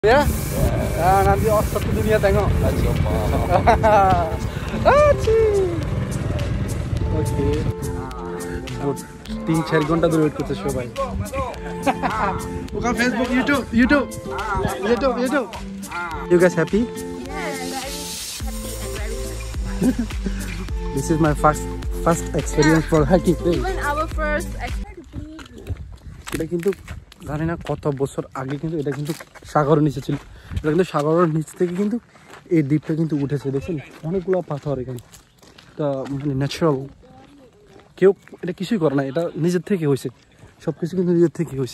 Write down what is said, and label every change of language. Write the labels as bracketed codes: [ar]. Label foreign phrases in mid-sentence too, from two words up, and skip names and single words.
[ms] Ya? Nanti satu dunia tengok. Oke. [hi] 3-4 घंटा दूर वेट करते हैं भाई. [ms] Bukan Facebook, [en] YouTube. You guys happy? Yes, very happy and very happy. This is my first experience for hiking. Even our first experience. [bn] এটা কিন্তু জানি না কত বছর আগে কিন্তু এটা কিন্তু সাগরের নিচে ছিল। এটা কিন্তু সাগরের নিচ থেকে কিন্তু এই দ্বীপটা কিন্তু উঠেছে, দেখছেন অনেকগুলো পাথর এখানে। এটা মানে ন্যাচারাল, কেউ এটা কিছুই করে না, এটা নিজের থেকে হয়েছে, সব কিছু কিন্তু নিজের থেকে হয়েছে।